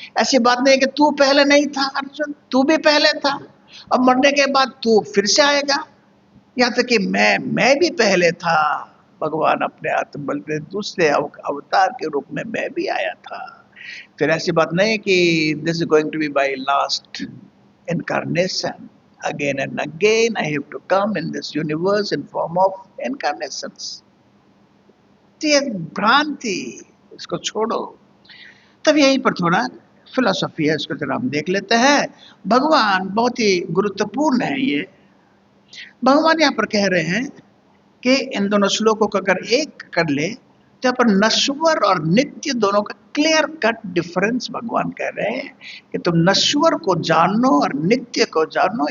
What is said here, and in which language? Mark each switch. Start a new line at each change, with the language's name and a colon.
Hindi: ऐसी बात नहीं कि तू पहले नहीं था अर्जुन, तू भी पहले था, अब मरने के बाद तू फिर से आएगा। यहाँ तक कि मैं भी पहले था। भगवान अपने आत्मबल पे दूसरे अवतार के रूप में मैं भी आया था। फिर ऐसी बात नहीं कि
English: This is going to be by last incarnation. Again and again I have to come in this universe in form of incarnations.
Hindi: ये भ्रांति, इसको छोड़ो। तब यहीं पर थोड़ा फिलोसॉफी है, इसको जरा हम देख लेते हैं। भगवान बहुत ही गुरुत्वपूर्ण है ये। भगवान यहाँ पर कह रहे हैं कि इन दोनों श्लोकों को अगर एक कर ले तो यहाँ पर नश्वर और नित्य दोनों का
English: clear cut difference
Hindi: भगवान कह रहे हैं कि तुम नश्वर को जानो और नित्य को जानो।